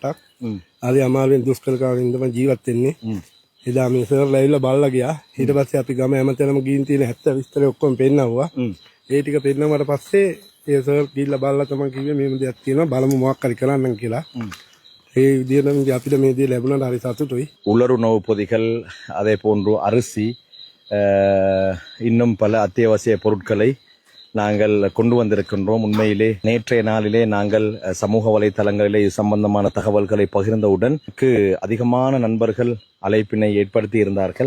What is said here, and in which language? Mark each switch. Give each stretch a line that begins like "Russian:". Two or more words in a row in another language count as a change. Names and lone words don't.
Sinhala: හරි අමාරුවෙන් දුෂ්කරකාවෙන් තමයි ජීවත් වෙන්නේ. එදා මේ සර්ලා ඇවිල්ලා බලලා ගියා. ඊට පස්සේ අපි ගම හැමතැනම ගිහින් තියෙන 70 විස්තර ඔක්කොම පෙන්නවුවා. ඒ ටික පෙන්නවට පස්සේ ඒ සර් ගිහිල්ලා බලලා තමයි කිව්වේ මේම දෙයක් තියෙනවා බලමු මොකක් හරි කරන්නම් කියලා. ඒ විදිහටම අපිට මේ දේ ලැබුණාට හරි සතුටුයි.
Tamil: உலருணவு பொதிகள், அதே போன்று அரிசி, இன்னும் பல அத்தியாவசிய பொருட்களை நாங்கள் கொண்டு வந்திருக்கின்றோம். உண்மையிலே நேற்றைய நாளிலே நாங்கள் சமூக வலைத்தளங்களிலே இது சம்பந்தமான தகவல்களை பகிர்ந்தவுடன் அதிகமான நண்பர்கள் அழைப்பினை ஏற்படுத்தி இருந்தார்கள்.